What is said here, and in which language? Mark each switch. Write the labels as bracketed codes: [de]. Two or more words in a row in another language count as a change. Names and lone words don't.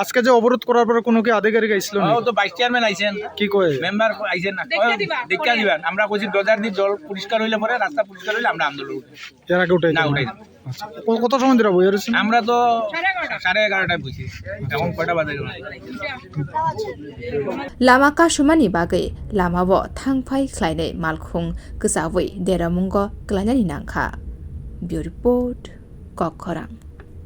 [bn] আজকে যে অবরোধ করার পরে কোনো কি আধিকারিক আইছিল না ও তো [en] vice chairman [bn] আইছেন কি কয় মেম্বার আইছেন না দেখা দিবেন আমরা কইছি ডজার দি জল পরিষ্কার হইলে পরে রাস্তা পরিষ্কার হইলে আমরা আন্দোলন করব এর আগে উঠাই না উঠাই কত সময় ধরে বইয়া রয়েছেন আমরা তো 11:30টায় বুঝি এখন কয়টা বাজে [trp] लामा कासुमानि बागै लामाबो थांफाय ख्लायनाय मालखुं गोसावै देरामुंग क्लायनानि नांखा बिउ रिपोर्ट ककखरां।